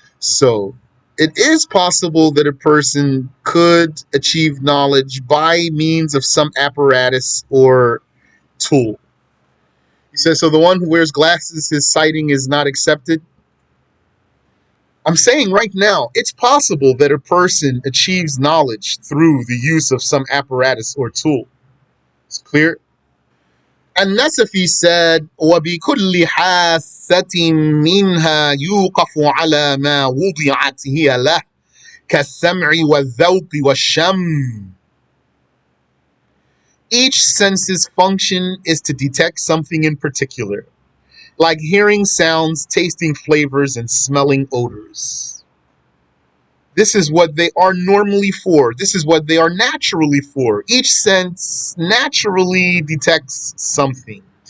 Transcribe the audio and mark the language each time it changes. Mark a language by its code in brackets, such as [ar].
[en] So it is possible that a person could achieve knowledge by means of some apparatus or tool. He says, so the one who wears glasses, his sighting is not accepted. I'm saying right now, it's possible that a person achieves knowledge through the use of some apparatus or tool. It's clear? And Nasafi said, [ar] وَبِكُلِّ حَاسَّةٍ مِّنْهَا يُوقَفُ عَلَى مَا وُضِعَتْ هِيَ لَهُ كَالسَّمْعِ وَالذَّوْقِ وَالشَّمِّ. [en] Each sense's function is to detect something in particular, like hearing sounds, tasting flavors, and smelling odors. This is what they are normally for. This is what they are naturally for. Each sense naturally detects something.